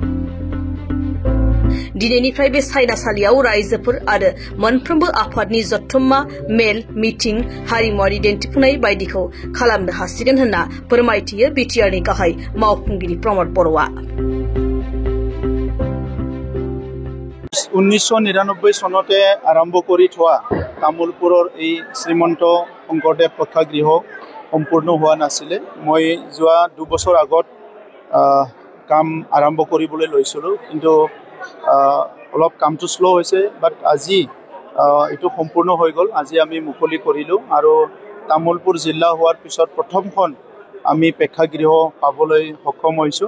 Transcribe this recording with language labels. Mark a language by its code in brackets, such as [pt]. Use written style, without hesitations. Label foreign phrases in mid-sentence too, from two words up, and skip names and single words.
[brx] दिनैनिफ्राय बे सायनासालियाव रायजोफोर आरो मोनफ्रोमबो आफादनि जथुम्मा मेल मिटिं हारिमुआरि दिन्थिफुंनाय बायदिखौ खालामनो हासिगोन होनना फोरमायथियो बिटिआरनि गाहाय मावफुंगिरि प्रमद बर'आ। [as] 1999 চনতে আৰম্ভ কৰি থোৱা তামুলপুৰৰ এই শ্রীমন্ত শংকৰদেৱ প্ৰেক্ষাগৃহ সম্পূৰ্ণ হোৱা নাছিলে। মই যোৱা 2 বছৰ আগত কাম আৰম্ভ কৰিবলৈ লৈছিলোঁ, কিন্তু অলপ কামটো স্লো হৈছে। বাট আজি এটো সম্পূৰ্ণ হৈ গ'ল। আজি আমি মুকলি কৰিলোঁ আৰু তামুলপুৰ জিলা হোৱাৰ পিছত প্ৰথমখন আমি প্ৰেক্ষাগৃহ পাবলৈ সক্ষম হৈছোঁ।